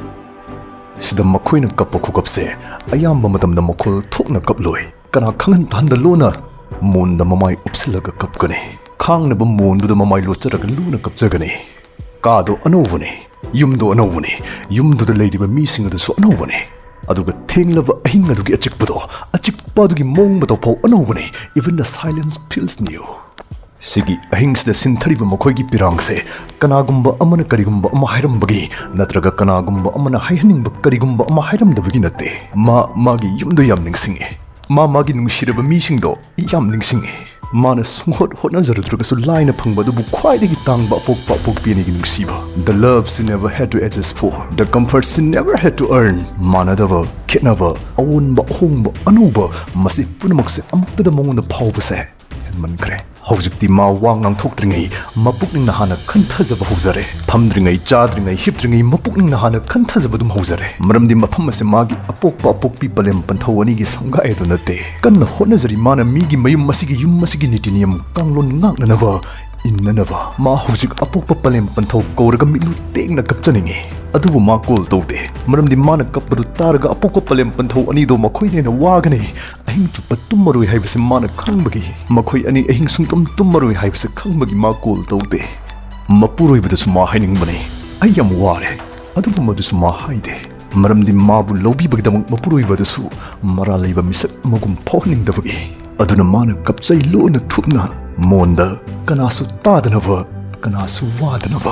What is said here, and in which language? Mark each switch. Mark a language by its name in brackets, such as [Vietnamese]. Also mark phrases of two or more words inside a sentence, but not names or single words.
[Manipuri] Sida makhoina kappa khukapse ayamba matamda makhol thokna kaploi kana khangan tanda lona monda mamai upsilaga kapkane. Khangnaba monduda mamai locharaga luna kapjagane. Kado anovane yumdo anovane yumduda leidiba mising adu anovane aduga thenglaba ahinga adugi achikpa adugi mongbato pau anovane. [English] Even the silence feels new. [Manipuri] Sigi ahingsda sinthariba makhoigi pirangse kanagumba amana karigumba ama hairambagi natraga kanagumba amana haihaningba karigumba ama hairamdabagi natte magi yumdo yam ningsinge magi nungsiraba misingdo yam ningsinge mana sunghot hotnazarudragasu laina phangbadubu khwaidagi tangba apokpini gi nungsiba. [English] The loves she never had to adjust for, the comforts she never had to earn. [Manipuri] Manadaba khitnaba awunba ahongba anuba masi punamakse amuktada mongonda phawbase henmankre. Hojikti ma wangang thokdringai mapukning na hana khanthajaba hojare. Phamdringai chadringai hipdringai mapukning na hana khanthajabadum hojare. Maramdi mafam ase magi apokpi palem panthawani gi sangai do nate. Kanna honazari mana migi mayum masigi yum masigi nitiniam kanglon ngangnanaba innanaba ma hojik apokpa palem panthaw koraga milu tengna kapchaningi. Adubu ma call tawde maramdi mana kapadu taraga apokpa palem panthaw ani do makhoine na wagane ahing chupa tummaroi haibase mana khangbagi makhoi ani ahing sungtam tummaroi haibase khangbagi ma call tawde mapuroi badasu ma hainingbane ayam ware adubu madusu ma haide maramdi mabu lobi bagdamang mapuroi badasu mara leiba misak magum phoningdabagi aduna mana kapchai lona thupna monda kanasu tadanaba kanasu wadanaba.